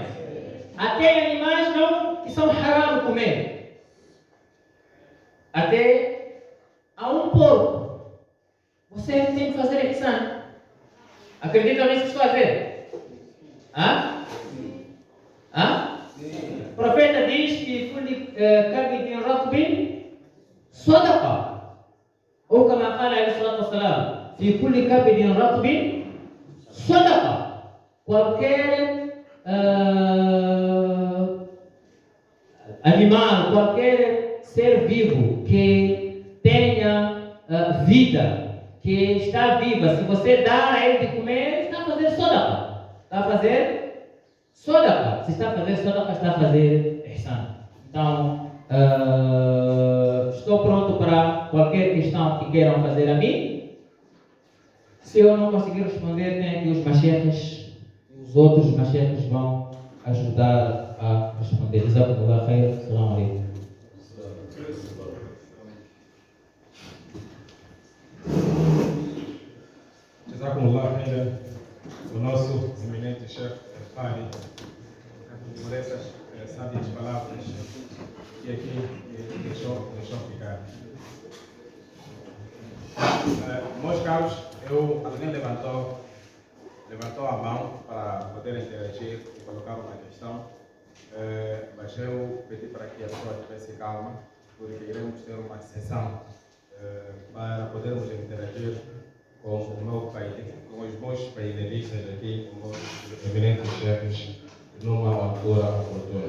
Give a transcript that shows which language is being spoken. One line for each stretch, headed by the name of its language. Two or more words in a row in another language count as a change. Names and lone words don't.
Portuguese: Até em animais não, que são haram comer. Até a um porco. Você tem que fazer ihsan. Acreditam nisso que estou a dizer? Hã? Hã? O profeta diz que
Arabic: كل كبد رطب صدقة.
Portuguese: Ou como fala
Arabic: عليه الصلاة والسلام, في كل كبد رطب صدقة.
Portuguese: Qualquer animal, qualquer ser vivo que tenha vida, que está viva, se você dar a ele de comer, está a fazer sadaqa. Está a fazer sadaqa. Se está a fazer sadaqa, está a fazer ihsan. Então, estou pronto para qualquer questão que queiram fazer a mim. Se eu não conseguir responder, tem aqui os macheiros. Os outros macheiros vão ajudar a responder.
Arabic: جزاكم الله خير. السلام عليكم. جزاكم الله خير.
Portuguese: O nosso eminente chefe Fari, por essas sábias palavras que aqui deixou ficar. Meus caros, alguém levantou a mão para poder interagir e colocar uma questão, mas eu pedi para que a pessoa tivesse calma, porque iremos ter uma sessão para podermos interagir com o meu país, com os meus painelistas aqui, com os meus eminentes chefes, numa altura oportuna.